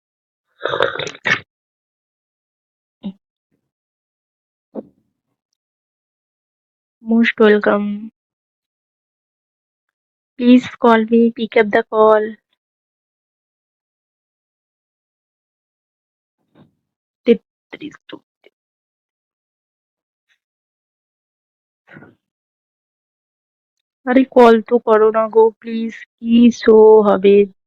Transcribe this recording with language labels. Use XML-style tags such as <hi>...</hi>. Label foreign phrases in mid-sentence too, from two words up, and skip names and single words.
<en>most welcome please call me pick up the call</en> <bn>আরে কল তো করো না গো প্লিজ কি শো হবে</bn>